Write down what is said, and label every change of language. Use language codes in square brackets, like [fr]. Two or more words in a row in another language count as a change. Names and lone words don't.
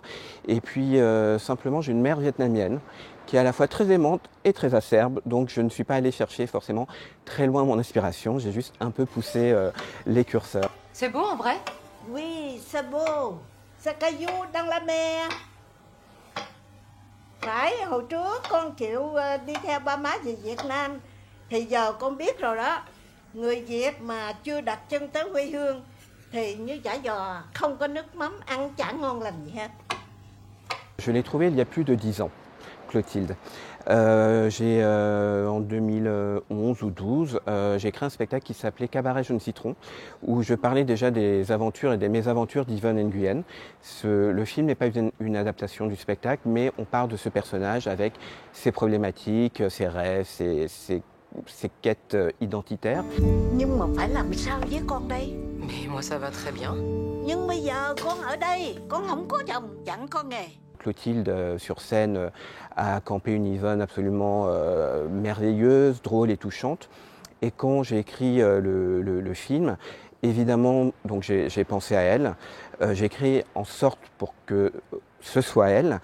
[fr] Et puis simplement, j'ai une mère vietnamienne qui est à la fois très aimante et très acerbe, donc je ne suis pas allé chercher forcément très loin mon inspiration, j'ai juste un peu poussé les curseurs. C'est beau en vrai? Oui, c'est beau. C'est caillou dans la mer. [vi] Phải, hồi trước con chịu đi theo ba má về Việt Nam. Thì giờ con biết rồi đó. Người Việt mà chưa đặt chân tới quê hương thì như chả giò, không có nước mắm, ăn chả ngon lành gì hết. [fr] Je l'ai trouvé il y a plus de 10 ans, Clotilde. En 2011 ou 12, j'ai créé un spectacle qui s'appelait Cabaret Jaune Citron, où je parlais déjà des aventures et des mésaventures d'Yvonne Nguyen. Le film n'est pas une adaptation du spectacle, mais on part de ce personnage avec ses problématiques, ses rêves, ses quêtes identitaires. [vi] Nhưng mà phải làm sao với con đây? [fr] Mais moi ça va très bien. [vi] Nhưng bây giờ con ở đây, con không có chồng, chẳng có nghề. [fr] Clotilde, sur scène, a campé une Yvonne absolument merveilleuse, drôle et touchante. Et quand j'ai écrit le film, évidemment, donc j'ai pensé à elle. J'ai écrit en sorte pour que ce soit elle.